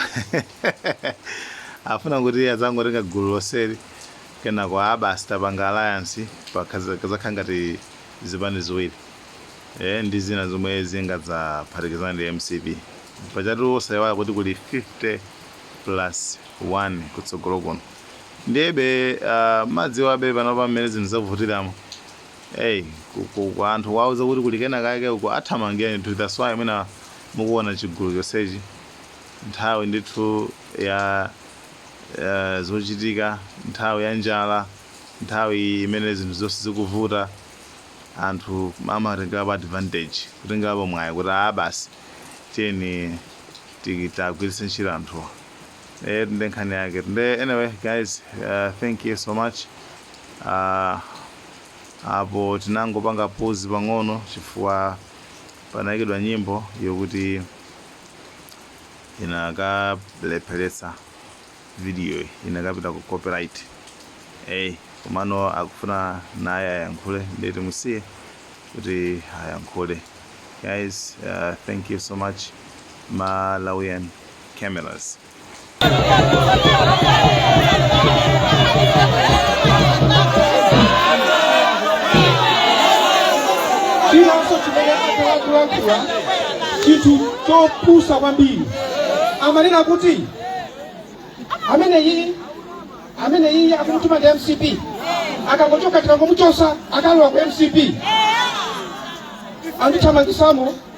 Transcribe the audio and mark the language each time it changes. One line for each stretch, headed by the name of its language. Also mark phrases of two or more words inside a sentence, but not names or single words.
Nyanja: afuna kuti azangotenga gulu loseri kenako basi tapanga alliance pakazakhala ngati zipani ziwiri ndi zina zomwe zingadzaphatikizana ndi MCP pachatu osayiwala kuti kuli 50+1 kutsogolo kuno ndebe madziwabe panopa mmene zinthu zavutiramo kwa anthu wauza kuti kuli kena kake uko athamangeni to
English: that's why
Nyanja: mwina mukuona chigulu chonsechi nthawi ndithu ya zochitika nthawi ya njala nthawi imene zinthu zonse zikuvuta anthu amatengapo advantage kutengapo mwayi kuti basi tiyeni tagwiritse ntchito anthuwa ndi nkhani yake
English: anyway guys thank you so much
Nyanja: apo tinangopanga pause pang'ono chifukwa panayikidwa nyimbo yokuti inakalepheretsa video inakapita ku copyright komano akufuna naye ayankhule ndeti musiye kuti ayankhule guys.
English: Thank you so much Malawian Cameras.
Nyanja: Chilanso chimene akulakulakula chinthu chopusa kwambiri amanena kuti ameneyi akumutuma ndi MCP akangochoka tikangomuchosa akalowa ku MCP andithamangisamo